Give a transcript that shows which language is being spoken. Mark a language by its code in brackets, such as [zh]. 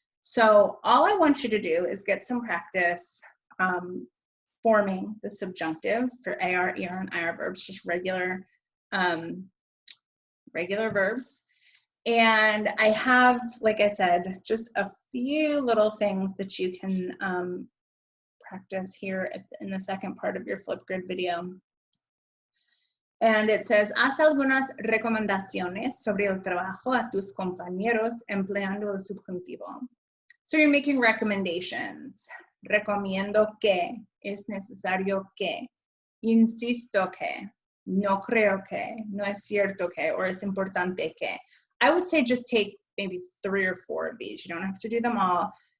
[en] So all I want you to do is get some practice forming the subjunctive for AR, ER, and IR verbs, just regular verbs. And I have, like I said, just a few little things that you can practice here in the second part of your Flipgrid video. And it says, [es] haz algunas recomendaciones sobre el trabajo a tus compañeros empleando el subjuntivo. [en] So you're making recommendations. [es] Recomiendo que, es necesario que, insisto que, no creo que, no es cierto que, or es importante que. [en] I would say just take maybe 3 or 4 of these. You don't have to do them all.